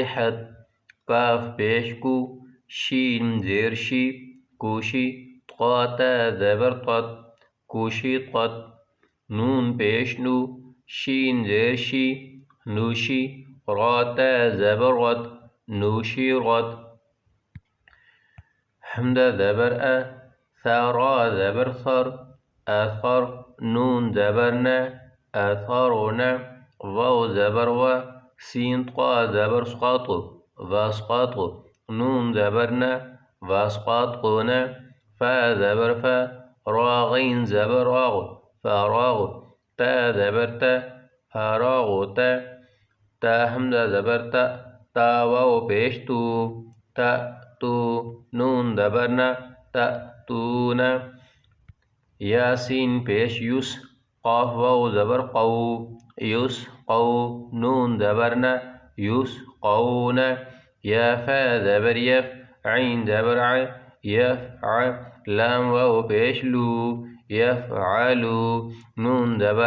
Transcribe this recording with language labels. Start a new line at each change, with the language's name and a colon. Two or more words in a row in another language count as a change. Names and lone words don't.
Urdu: حد، کاف پیش کو، شین زیر شی کوشی، طا تا زبر طت کوشی طت، نون پیش نو، شین زیر شی نوشی، را تا زبر رد نوشی رد، حمزہ زبر ثرا زبر ثر اثر، نون زبر ن اثرن، واو زبر و، سین طا زبر سقط واسقط، نون زبر ن واسقطن، فا زبر فا، را غین زبر راغ فراغ، تا زبر تا فراغ تا حمزہ زبر تا، تا واو پیش تو، تا تو، نون زبر نا تأتون، یاسین پیش یس، قاف واو زبر قو یس قو، نون زبر نا یس قون، یا فا زبر یف، عین زبر ع یفع، لام واو پیش لو یفعلو، نون زبر